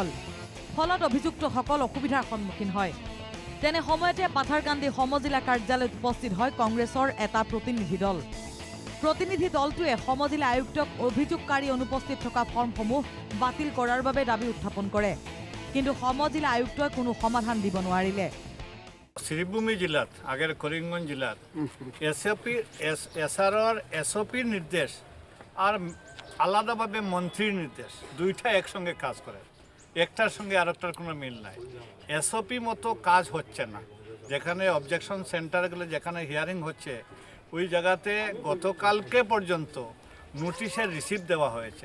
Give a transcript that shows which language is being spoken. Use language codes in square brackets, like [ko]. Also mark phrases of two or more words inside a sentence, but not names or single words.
[as] ফলত অভিযুক্তসকল অসুবিধাৰ সন্মুখীন হয়। তেনে সময়তে পাথাৰকান্দি সমজিলা কাৰ্যালয়ত উপস্থিত হয় কংগ্ৰেছৰ এটা প্ৰতিনিধি দল। প্ৰতিনিধি দলটোৱে সমজিলা আয়ুক্তক অভিযোগকাৰী অনুপস্থিত থকা ফৰ্মসমূহ বাতিল কৰাৰ বাবে দাবী উত্থাপন কৰে, কিন্তু সমজিলা আয়ুক্তই কোনো সমাধান দিব নোৱাৰিলে। [bn] শ্রীভূমি জেলাত আগের করিমগঞ্জ জেলাত এছাৰৰ এসপির নির্দেশ আর আলাদাভাবে মন্ত্রীর নির্দেশ দুইটা একসঙ্গে কাজ করে, একটার সঙ্গে আরেকটার কোনো মিল নাই। এসপি মতো কাজ হচ্ছে না। যেখানে [en] objection centergulo [bn] যেখানে হিয়ারিং হচ্ছে ওই জায়গাতে গতকালকে পর্যন্ত নোটিশের রিসিভ দেওয়া হয়েছে।